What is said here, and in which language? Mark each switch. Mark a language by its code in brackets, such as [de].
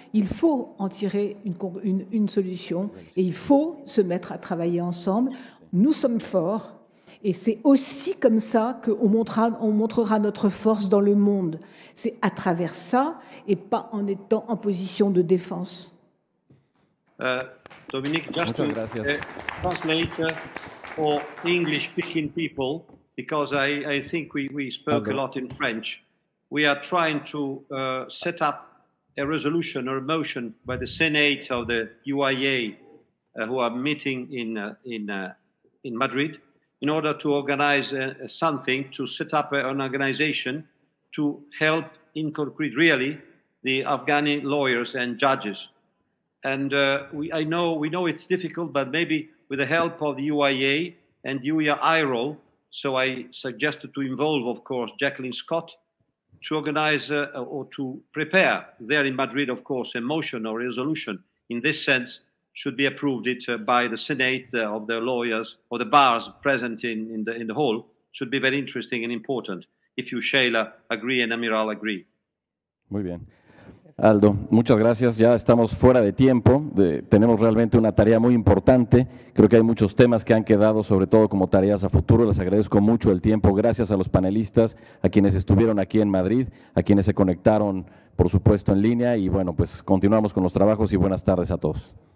[fr] Il faut en tirer une solution et il faut se mettre à travailler ensemble. Nous sommes forts et c'est aussi comme ça qu'on montrera notre force dans le monde. C'est à travers ça et pas en étant en position de défense. [en] Dominique, just to translate for English-speaking people, because I think we spoke a lot in French. We are trying to set up a resolution or a motion by the Senate of the UIA, who are meeting in Madrid, in order to organize something, to set up an organization to help in concrete, really, the Afghani lawyers and judges. And we know it's difficult, but maybe with the help of the UIA and UIA IRO, so I suggested to involve, of course, Jacqueline Scott, to organize or to prepare there in Madrid, of course, a motion or resolution in this sense should be approved by the Senate of the lawyers or the bars present in the hall. Should be very interesting and important if you, Sheila, agree and Amiral agree. [es] Muy bien. Aldo, muchas gracias. Ya estamos fuera de tiempo. Tenemos realmente una tarea muy importante. Creo que hay muchos temas que han quedado, sobre todo como tareas a futuro. Les agradezco mucho el tiempo. Gracias a los panelistas, a quienes estuvieron aquí en Madrid, a quienes se conectaron, por supuesto, en línea. Y bueno, pues continuamos con los trabajos y buenas tardes a todos.